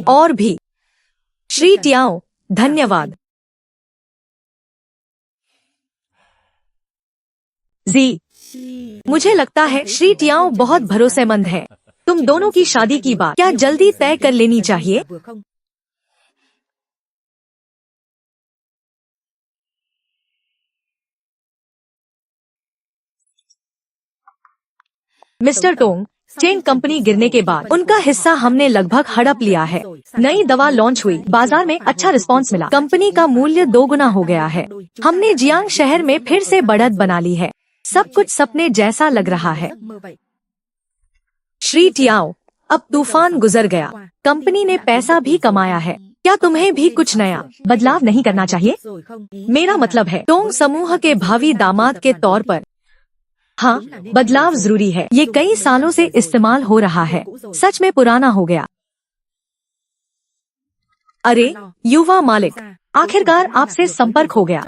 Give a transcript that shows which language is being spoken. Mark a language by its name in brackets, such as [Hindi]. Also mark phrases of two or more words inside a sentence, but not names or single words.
[Hindi] और भी। श्री टियाओ, धन्यवाद। जी, मुझे लगता है श्री टियाओ बहुत भरोसेमंद है। तुम दोनों की शादी की बात क्या जल्दी तय कर लेनी चाहिए? [Vietnamese] Vừa không? [Hindi] मिस्टर टोंग, चेन कंपनी गिरने के बाद उनका हिस्सा हमने लगभग हड़प लिया है। नई दवा लॉन्च हुई, बाजार में अच्छा रिस्पांस मिला, कंपनी का मूल्य 2 गुना हो गया है। हमने जियांग शहर में फिर से बढ़त बना ली है। सब कुछ सपने जैसा लग रहा है। [Vietnamese] Giấc mơ vậy. [Hindi] श्री टियाओ, अब तूफान गुजर गया, कंपनी ने पैसा भी कमाया है। क्या तुम्हें भी कुछ नया बदलाव नहीं करना चाहिए? [Vietnamese] Rồi không? [Hindi] मेरा मतलब है टोंग समूह के भावी दामाद के तौर पर। हाँ, बदलाव जरूरी है। ये कई सालों से इस्तेमाल हो रहा है, सच में पुराना हो गया। अरे युवा मालिक, आखिरकार आपसे संपर्क हो गया।